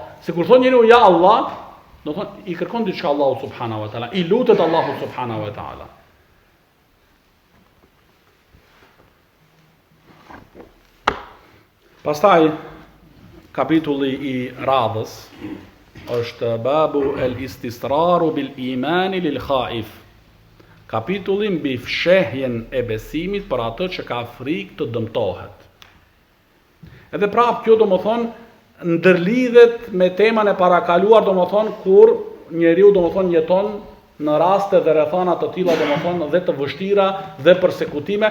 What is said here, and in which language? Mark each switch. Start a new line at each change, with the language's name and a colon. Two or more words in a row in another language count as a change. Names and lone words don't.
Albanian: Sikur thonë njeriu ja Allah, do thonë i kërkon diçka Allahu
Arabic: سبحانه وتعالى,
Albanian: i lutet Allahu
Arabic: سبحانه وتعالى.
Albanian: Pastaj kapitulli i radhës është
Arabic: باب الاستسرار بالإيمان للخائف.
Albanian: Kapitulli mbi fshehjen e besimit për atë që ka frikë të dëmtohet. Edhe prapë kjo domethënë ndërlidhet me temën e parakaluar domethënë kur njeriu domethënë jeton në raste dhe rrethana të tilla domethënë dhe të vështira dhe përsekutime.